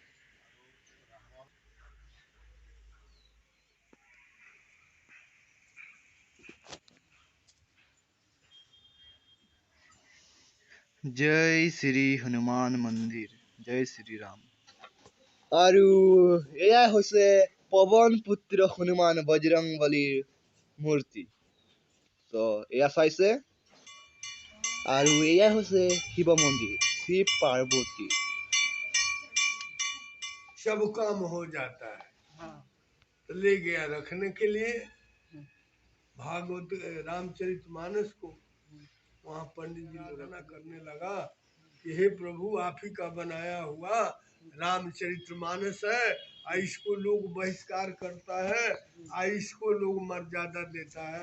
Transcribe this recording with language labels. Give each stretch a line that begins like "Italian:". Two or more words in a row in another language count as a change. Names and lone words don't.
Assamese: জয় শ্ৰী হনুমান মন্দিৰ, জয় শ্ৰী ৰাম। আৰু এয়া হৈছে পৱন পুত্ৰ হনুমান বজৰংবলীৰ মূৰ্তি। তো এয়া চাইছে, আৰু এয়া হৈছে শিৱ মন্দিৰ, শিৱ পাৰ্বতী।
Hindi: सब काम हो जाता है। ले गया रखने के लिए भागवत रामचरितमानस को। वहां पंडित जी मना करने लगा कि हे प्रभु, आप ही का बनाया हुआ रामचरितमानस है, इसको लोग बहिष्कार करता है, इसको लोग मर्यादा देता है।